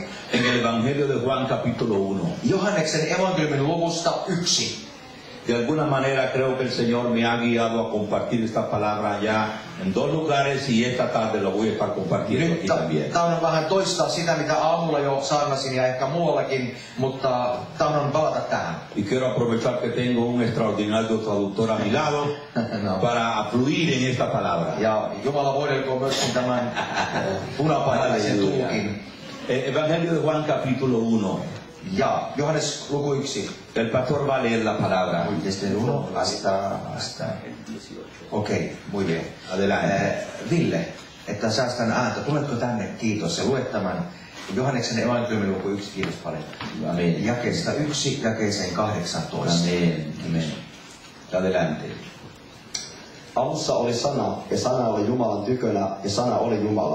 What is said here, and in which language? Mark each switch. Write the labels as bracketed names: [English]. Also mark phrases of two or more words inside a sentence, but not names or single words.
[Spanish] En el Evangelio de Juan capítulo 1. [Finnish] Johanneksen evankeliumin luvusta 1. [Spanish] De alguna manera creo que el Señor me ha guiado a compartir esta palabra ya en 2 lugares y esta tarde lo voy a estar compartiendo aquí también. [Finnish] Tahdon vähän toistaa sitä, mitä aamulla jo saarnasin ja ehkä muuallakin, mutta tahdon palata tähän. [Spanish] Y quiero aprovechar que tengo un extraordinario traductor a mi lado para fluir en esta palabra. [Finnish] Ja Jumala voidelkoon myöskin tämän punapainaisen tulkin. [Spanish] Evangelio de Juan capítulo 1. [Finnish] Ja Johannes luku 1. [Spanish] El pastor va a leer la palabra. Desde el 1 hasta... Okei, muy bien. Adelante. [Finnish] Ville, että säästän ääntä. Tuletko tänne? Kiitos. Ja luet tämän Johanneksen evankeliumin luku 1. Kiitos paljon. Amen. Jakeesta 1 jakeeseen 18. [Spanish] Amen. Amen. Adelante. [Finnish] Alussa oli sana, ja sana oli Jumalan tykönä, ja sana oli Jumala.